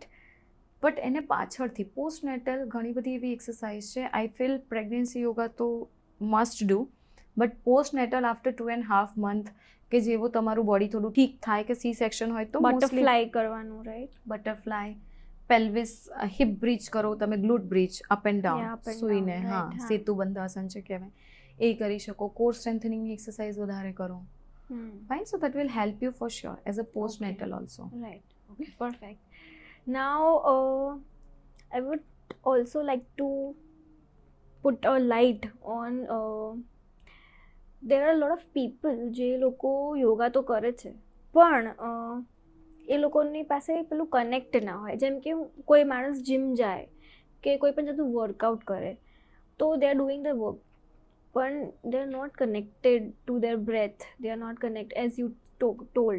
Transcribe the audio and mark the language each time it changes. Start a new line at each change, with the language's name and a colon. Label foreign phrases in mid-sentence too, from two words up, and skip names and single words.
Gujarati: બટ એને પાછળથી પોસ્ટનેટલ ઘણી બધી એવી એક્સરસાઇઝ છે.
English: I feel pregnancy yoga
Gujarati: તો
English: must do, but postnatal after 2.5 months
Gujarati: કે જેવું તમારું બોડી થોડું ઠીક થાય, કે
English: C section
Gujarati: હોય તો બટરફ્લાય કરવાનું, રાઈટ?
English: Butterfly, pelvis, hip bridge
Gujarati: કરો તમે,
English: glute bridge up and Yeah, ડાઉન up and
Gujarati: સૂઈને,
English: down,
Gujarati: હા,
English: right, હા.
Gujarati: સેતુ બંધાસન છે કહેવાય, એ કરી શકો. કોર સ્ટ્રેન્થનિંગની એક્સરસાઇઝ વધારે કરો, ફાઇન.
English: So that will help you for sure as a postnatal also. Right. Okay. Perfect. Now, I would also like to put a light on. There are a lot of people
Gujarati: જે લોકો યોગા તો કરે છે પણ એ લોકોની પાસે પેલું કનેક્ટ ના હોય. જેમ કે કોઈ માણસ જીમ જાય કે કોઈ પણ જાતનું વર્કઆઉટ કરે તો
English: they are doing the work,
Gujarati: પણ
English: they are not connected to their breath, they are not connect as you told.